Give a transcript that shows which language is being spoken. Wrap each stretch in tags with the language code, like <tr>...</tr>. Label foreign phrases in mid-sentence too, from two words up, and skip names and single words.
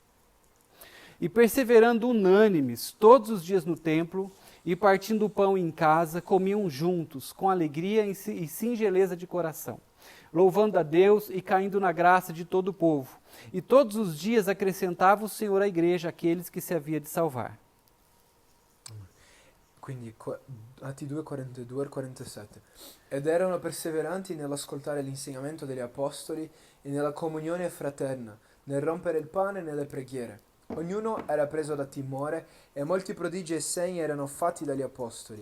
<pt>E perseverando unânimes todos os dias no templo, e partindo o pão em casa, comiam juntos, com alegria e singeleza de coração, louvando a Deus e caindo na graça de todo o povo. E todos os dias acrescentava o Senhor à igreja aqueles que se havia de salvar.</pt> <it>Quindi Atti 2, 42 al 47. Ed erano perseveranti nell'ascoltare l'insegnamento degli apostoli e nella comunione fraterna, nel rompere il pane e nelle preghiere. Ognuno era preso da timore e molti prodigi e segni erano fatti dagli apostoli.</it>